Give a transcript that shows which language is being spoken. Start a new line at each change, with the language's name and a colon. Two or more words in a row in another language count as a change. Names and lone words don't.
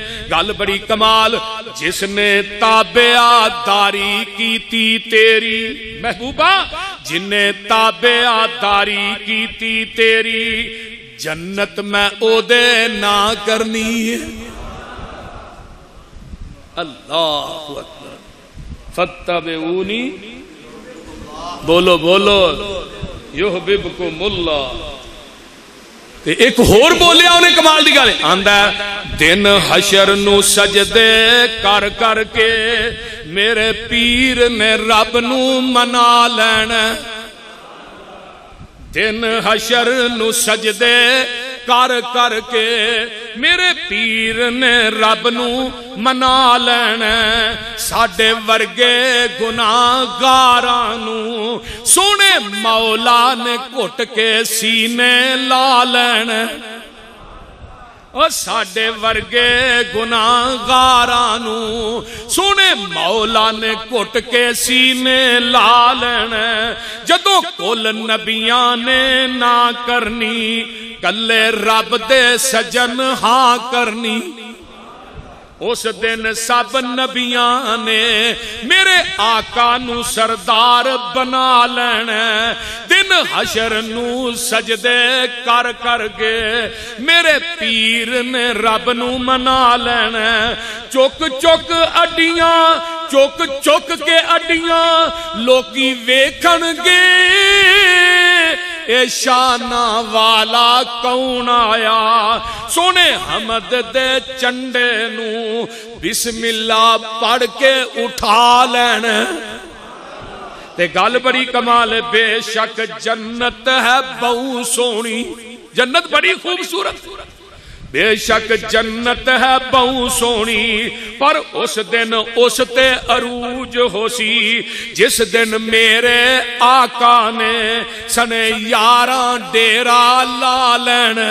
Punjabi: گل بڑی کمال، جس نے تابعداری کیتی تیری محبوبہ، جن نے تابعداری کیتی تیری، جنت میں او دے نہ کرنی ہے۔
Arabic: اللہ اکبر، فتبعونی،
Punjabi: بولو بولو،
Arabic: یحببکم اللہ۔
Punjabi: تے ایک اور بولیا انہیں کمال دی گل آندا ہے، دن حشر نو سجدے کر کر کے میرے پیر نے رب نو منا لینا۔ دن حشر نو سجدے کر کر کے میرے پیر نے رب نو منا لینا۔ ساڈے ورگے گناہگاراں نو سونے مولا نے گھٹ کے سینے لا لینا۔ اور ساڈے ورگے گناہگاراں نو سونے مولا نے گھٹ کے سینے لا لینا۔ جدوں کل نبیاں نے نہ کرنی، کلے رب دے سجن ہاں کرنی۔ اس دن سب نبیاں نے میرے آقا نو سردار بنا لینا۔ دن حشر نو سجدے کر کر کے میرے پیر نے رب نو منا لینا۔ چک چک اڈیاں، چک چک کے اڈیاں لوکی ویکھن گے، اے شانہ والا کون آیا۔ سونے حمد دے چنڈے نو بسم اللہ پڑھ کے اٹھا لینا۔ تے گل بڑی کمال ہے، بے شک جنت ہے بہو سونی، جنت بڑی خوبصورت، بے شک جنت ہے بہو سونی، پر اس دن اس تے عروج ہو سی، جس دن میرے آقا نے سنے 11 ڈیرا لا لین۔